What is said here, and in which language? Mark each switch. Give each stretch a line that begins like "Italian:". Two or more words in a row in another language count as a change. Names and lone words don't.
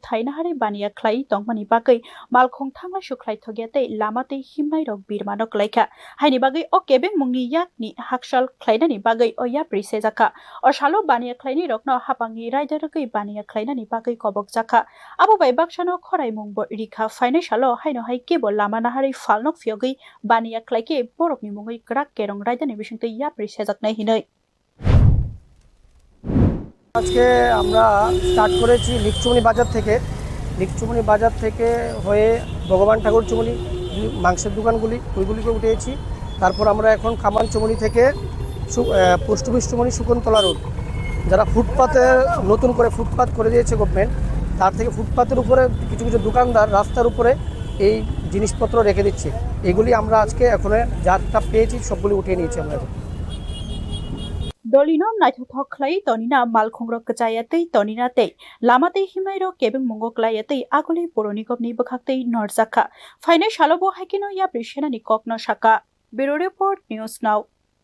Kok Borok: thainahari baniya khlai tongmani bagwi malkhung thangla suklaithogya tei lama tei himnairok birmanok laika haini bagwi o kebengmungni yakni haksal khlainani bagwi o yapri sejaka o salo baniya khwlainairokno hapangni raida rwgwi baniya khlainani bagwi kobok jaka abo bai baksano khoraimung bo rikha phainai salo haino hai kebo lama nahari falnok phiogwi baniya khlaike borokni mungwi grak kerong raidani bisingtwi yapri sejaknai hinai
Bangla: আজকে আমরা স্টার্ট করেছি লিকচুমনি বাজার থেকে হয়ে ভগবান ঠাকুর চুমনি মাংসের দোকানগুলি ওইগুলিকে উঠেছি। তারপর আমরা এখন কামান চুমনি থেকে পোস্ট অফিস চুমনি শকুন্তলা রোড যারা ফুটপাতে নতুন করে ফুটপাত করে দিয়েছে গভর্নমেন্ট, তার থেকে ফুটপাতের উপরে কিছু কিছু দোকানদার রাস্তার উপরে এই জিনিসপত্র রেখে দিচ্ছে। এগুলি আমরা আজকে এখন যারটা পেয়েছি সবগুলি উঠিয়ে নিয়েছি আমরা।
Kok Borok: Dolino naithothok khlai tonina malkhungrok kachayatwi tonina tei lamatei himnairok kebengmungo klayatwi aguli Pura Nigamni bwkhaktwi norjaka phainai salobo haikino yapri senani kokno saka
English: Bureau Report News Now